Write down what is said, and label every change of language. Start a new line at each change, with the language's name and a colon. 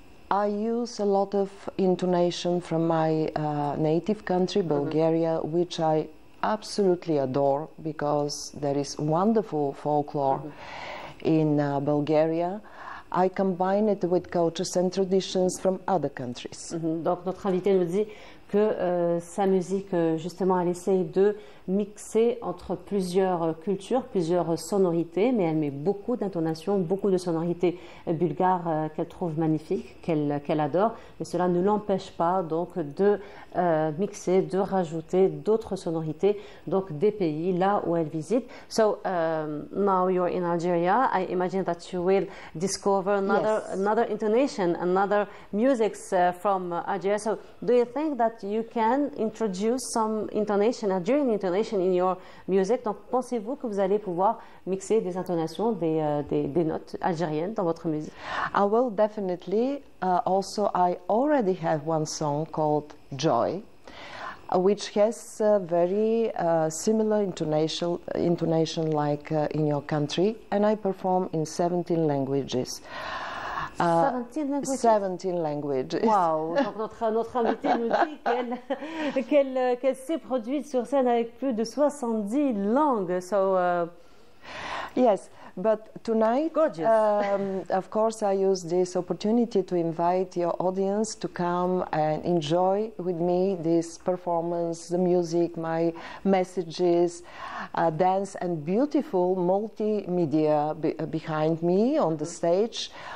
English: I use a lot of intonation from my native country, Bulgaria, which I absolutely adore because there is wonderful folklore in Bulgaria. I combine it with cultures and traditions from other countries.
French: Donc notre invité nous dit que sa musique, justement, elle essaye de mixer entre plusieurs cultures, plusieurs sonorités, mais elle met beaucoup d'intonations, beaucoup de sonorités bulgares qu'elle trouve magnifiques, qu'elle adore, mais cela ne l'empêche pas donc de mixer, de rajouter d'autres sonorités, donc des pays là où elle visite.
English: So now you're in Algeria, I imagine that you will discover another intonation, another music from Algeria. So do you think that you can introduce some intonation, Algerian intonation in your music?
French: Donc pensez-vous que vous allez pouvoir mixer des intonations, des notes algériennes dans votre musique?
English: I will definitely. Also, I already have one song called Joy, which has very similar intonation like in your country, and I perform in 17 languages. 17 languages. 17 languages. Wow!
French: Donc notre invitée nous dit qu'elle s'est produite sur scène avec plus de 70 langues.
English: So, yes, but tonight, gorgeous. Of course, I use this opportunity to invite your audience to come and enjoy with me this performance, the music, my messages, dance, and beautiful multimedia behind me on the stage.